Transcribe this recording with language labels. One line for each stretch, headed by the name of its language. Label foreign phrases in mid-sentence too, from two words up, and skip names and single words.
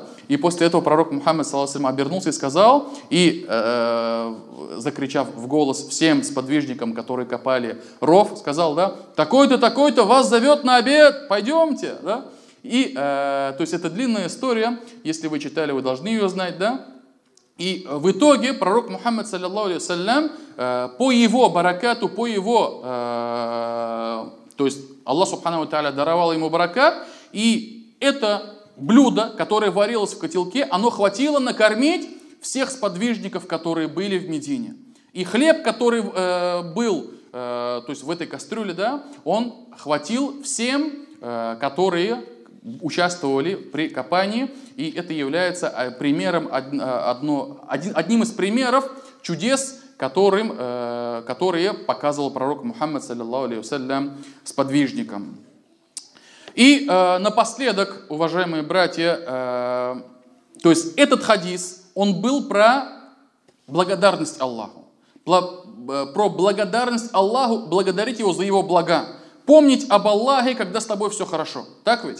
Russian: И после этого пророк Мухаммад, саллиллаху, обернулся и сказал, и закричав в голос всем сподвижникам, которые копали ров, сказал, да, такой-то вас зовет на обед, пойдемте, да. И, то есть это длинная история, если вы читали, вы должны ее знать, да. И в итоге пророк Мухаммад,
Arabic: صلى الله عليه وسلم,
Russian: по его баракату, по его, то есть Аллах
Arabic: سبحانه وتعالى
Russian: даровал ему баракат, и это блюдо, которое варилось в котелке, оно хватило накормить всех сподвижников, которые были в Медине. И хлеб, который был, то есть в этой кастрюле, да, он хватил всем, которые участвовали при копании, и это является примером, одним из примеров чудес, которые показывал пророк Мухаммад,
Arabic: صلى الله عليه وسلم,
Russian: сподвижникам. И напоследок, уважаемые братья, то есть этот хадис, он был про благодарность Аллаху, про благодарность Аллаху, благодарить Его за Его блага, помнить об Аллахе, когда с тобой все хорошо, так ведь?